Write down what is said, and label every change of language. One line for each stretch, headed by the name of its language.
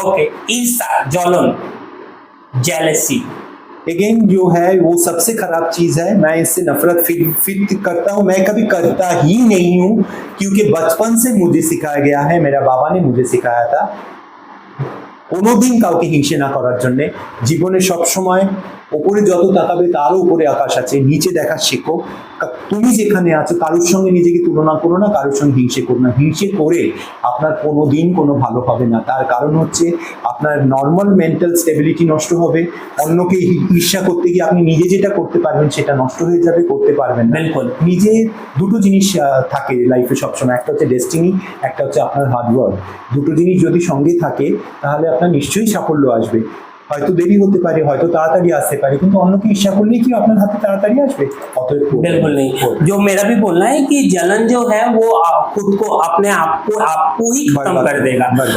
Hindi: Okay, ईर्ष्या, जलन, jealousy, again जो है वो सबसे खराब चीज है। मैं इससे नफरत फिट करता हूँ, मैं कभी करता ही नहीं हूँ, क्योंकि बचपन से मुझे सिखाया गया है, मेरा बाबा ने मुझे सिखाया था,
Bangla: কোনোদিন কাউকে হিংসে না করার জন্য। জীবনে সব সময় উপরে যত তাকাবে তারও উপরে আকাশ আছে, নিচে দেখা শেখো। তুমি যেখানে আছো কারোর সঙ্গে নিজেকে তুলনা করো না, কারোর সঙ্গে হিংসে করো না। হিংসে করে আপনার কোনোদিন কোনো ভালো হবে না। তার কারণ হচ্ছে আপনার নর্মাল মেন্টাল স্টেবিলিটি নষ্ট হবে। অন্যকে ঈর্ষা করতে গিয়ে আপনি নিজে যেটা করতে পারবেন সেটা নষ্ট হয়ে যাবে, করতে পারবেন না। নিজে দুটো জিনিস থাকে লাইফে সবসময়, একটা হচ্ছে ডেস্টিনি, একটা হচ্ছে আপনার হার্ডওয়ার্ক। দুটো জিনিস যদি সঙ্গে থাকে তাহলে আপনার নিশ্চয়ই সাফল্য আসবে। হয়তো দেরি হতে পারে, হয়তো তাড়াতাড়ি আসতে পারে, কিন্তু অন্যকে ঈর্ষা করলে কি আপনার হাতে তাড়াতাড়ি আসবে?
Hindi: बिल्कुल नहीं। जो मेरा भी बोलना है कि जलन जो है वो खुद को, अपने आपको ही खत्म कर देगा।